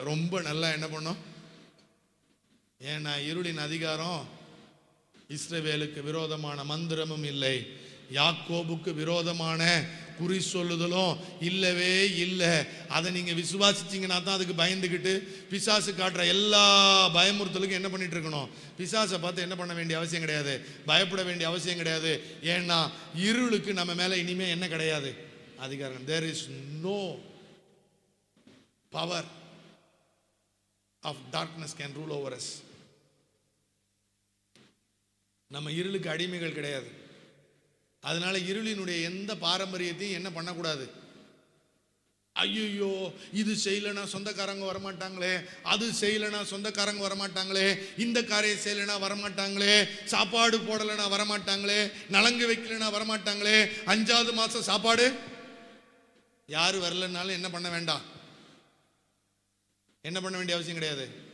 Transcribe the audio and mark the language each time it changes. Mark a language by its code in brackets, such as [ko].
[ta] ரொம்ப நல்லா என்ன பண்ணும்? ஏன்னா இருளின் அதிகாரம் இஸ்ரவேலுக்கு விரோதமான மந்திரமும் இல்லை, யாக்கோபுக்கு விரோதமான குறி சொல்லுதலும் இல்லவே இல்லை. அதை நீங்க விசுவாசிச்சீங்கன்னா தான் அதுக்கு பயந்துக்கிட்டு பிசாசு காட்டுற எல்லா பயமுறுத்தலுக்கும் என்ன பண்ணிட்டு இருக்கணும்? பிசாசை பார்த்து என்ன பண்ண வேண்டிய அவசியம் கிடையாது, பயப்பட வேண்டிய அவசியம் கிடையாது. ஏன்னா இருளுக்கு நம்ம மேல இனிமே என்ன கிடையாது? அதிகாரம். [en] there is no power of darkness can rule over us. [ta] நம்ம இருளுக்கு அடிமைகள் கிடையாது. அதனால இருளினுடைய எந்த பாரம்பரியத்தையும் என்ன பண்ணக்கூடாது? ஐயோ இது செய்யலைன்னா சொந்தக்காரங்க வரமாட்டாங்களே, அது செய்யலைன்னா சொந்தக்காரங்க வரமாட்டாங்களே, இந்த காரியம் செய்யலைன்னா வரமாட்டாங்களே, சாப்பாடு போடலைன்னா வரமாட்டாங்களே, நலங்கு வைக்கலைன்னா வரமாட்டாங்களே, 5வது மாசம் சாப்பாடு யாரு வரலன்னாலும் என்ன பண்ண வேண்டாம், என்ன பண்ண வேண்டிய அவசியம் கிடையாது.